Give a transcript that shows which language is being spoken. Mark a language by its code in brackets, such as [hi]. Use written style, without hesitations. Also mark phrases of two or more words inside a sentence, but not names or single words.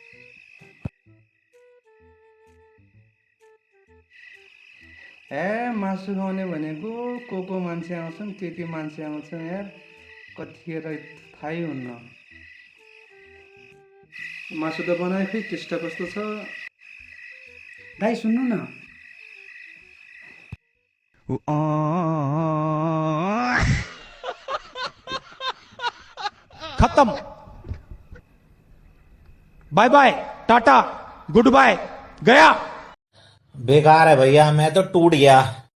[ne] ए मासु खुवाउने भनेको को मान्छे आउँछन्, के मान्छे आउँछन् यार, कतिखेर थाहै हुन्न। मासु त बनायो, खै टेस्ट कस्तो छ? दाइ सुन्नु न, [hi] खत्म, [en] bye bye, tata, good bye, [hi] गया। बेकार है भैया, मैं तो टूट गया।